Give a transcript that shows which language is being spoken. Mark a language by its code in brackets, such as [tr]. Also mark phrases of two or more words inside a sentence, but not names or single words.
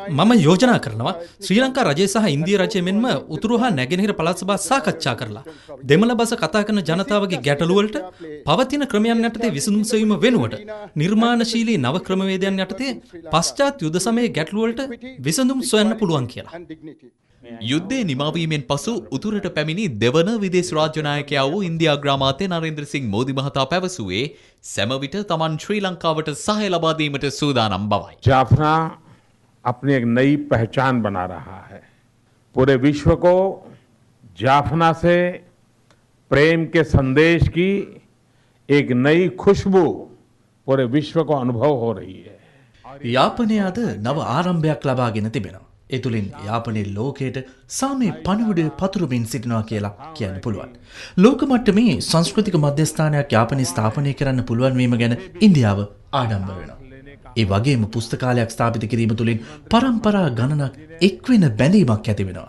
[si] මම යෝජනා කරනවා ශ්‍රී ලංකා රජය සහ ඉන්දිය රජය මෙන්ම උතුරු හා නැගෙනහිර පළාත් සභා සාකච්ඡා කරලා දෙමළ බස කතා කරන ජනතාවගේ ගැටලු වලට පවතින ක්‍රමයන් යටතේ විසඳුම් සෙවීම වෙනුවට නිර්මාණශීලී නව ක්‍රමවේදයන් යටතේ පශ්චාත් යුද සමයේ ගැටලු වලට විසඳුම් සොයන්න පුළුවන් කියලා. යුද්ධයේ නිමාවීමෙන් පසු උතුරට පැමිණි දෙවන විදේශ රාජ්‍ය නායකයා වූ ඉන්දියා අග්‍රාමාත්‍ය නරේන්ද්‍ර සිං මෝදි මහතා පැවසුවේ සෑම විට තමන් ශ්‍රී ලංකාවට සහාය ලබා දීමට සූදානම් බවයි. [hi] जाफना अपनी एक नई पहचान बना रहा है. पूरे विश्व को जाफना से प्रेम के संदेश की एक नई खुशबू पूरे विश्व को अनुभव हो रही है. [si] යාපනයේ අද නව ආරම්භයක් ලබාගෙන තිබෙනවා. ඒ තුලින් යාපනයේ ලෝකයට සාමයේ පණිවිඩය පතුරමින් සිටිනවා කියලා කියන්න පුළුවන්. ලෝක මට්ටමේ සංස්කෘතික මධ්‍යස්ථානයක් යාපනයේ ස්ථාපනය කරන්න පුළුවන් වීම ගැන ඉන්දියාව ආඩම්බර වෙනවා. ඒ වගේම පුස්තකාලයක් ස්ථාපිත කිරීම තුලින් පරම්පරා ගණනක් එක්වෙන බැඳීමක් ඇති වෙනවා.